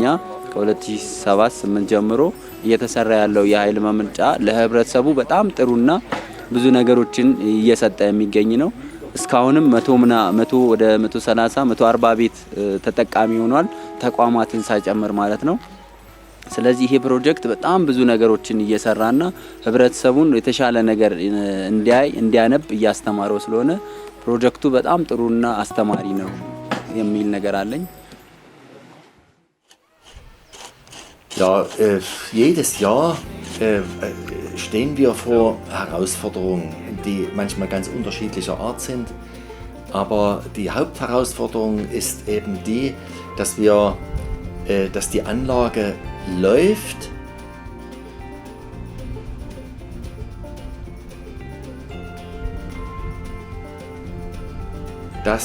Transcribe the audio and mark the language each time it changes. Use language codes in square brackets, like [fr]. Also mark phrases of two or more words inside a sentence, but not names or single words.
[am] ከ2007-8 ጀምሮ እየተሰራ ያለው የኃይል ማመንጫ ለህብረተሰቡ በጣም ጥሩና ብዙ ነገሮችን እየሰጠ የሚገኝ ነው። እስካሁንም 100 ወደ 130 140 ቤት ተጠቃሚ ሆኗል ተቋማትን ሳይጨምር ማለት ነው። ስለዚህ ይሄ ፕሮጀክት በጣም ብዙ ነገሮችን እየሰራና ህብረተሰቡን የተሻለ ነገር እንዲያነብ እያስተማረው ስለሆነ ፕሮጀክቱ በጣም ጥሩና አስተማሪ ነው የሚል ነገር አለኝ። [de] Ja, jedes Jahr stehen wir vor Herausforderungen, die manchmal ganz unterschiedlicher Art sind. Aber die Hauptherausforderung ist eben die, dass die Anlage läuft, dass